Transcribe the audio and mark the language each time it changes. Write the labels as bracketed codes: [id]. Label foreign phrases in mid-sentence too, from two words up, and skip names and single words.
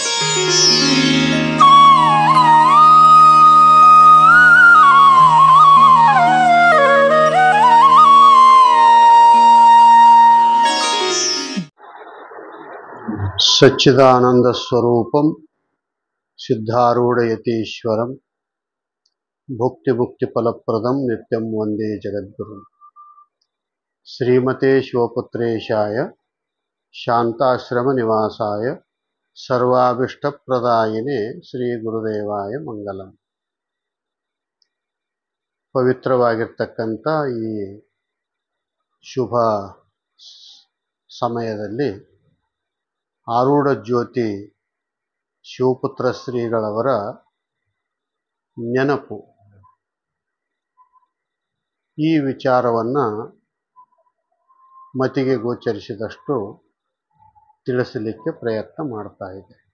[sa] सच्चिदानंद स्वरूपम सिद्धारूढ़यतीश्वरम भुक्ति मुक्ति फलप्रदम नित्यं वंदे जगद्गुरु। श्रीमते शिवपुत्रेशाय शांताश्रम निवासाय सर्वाभिष्टप्रदायिने श्री गुरुदेवाय मंगलम। [kn] ಪವಿತ್ರವಾಗಿರ್ತಕ್ಕಂಥ ಈ ಶುಭ ಸಮಯದಲ್ಲಿ ಆರೂಢ ಜ್ಯೋತಿ ಶಿವಪುತ್ರ ಶ್ರೀಗಳವರ ನೆನಪು ಈ ವಿಚಾರವನ್ನು ಮತಿಗೆ ಗೋಚರಿಸಿದಷ್ಟು ತಿಳಿಸಲಿಕ್ಕೆ ಪ್ರಯತ್ನ ಮಾಡ್ತಾ ಇದೆ.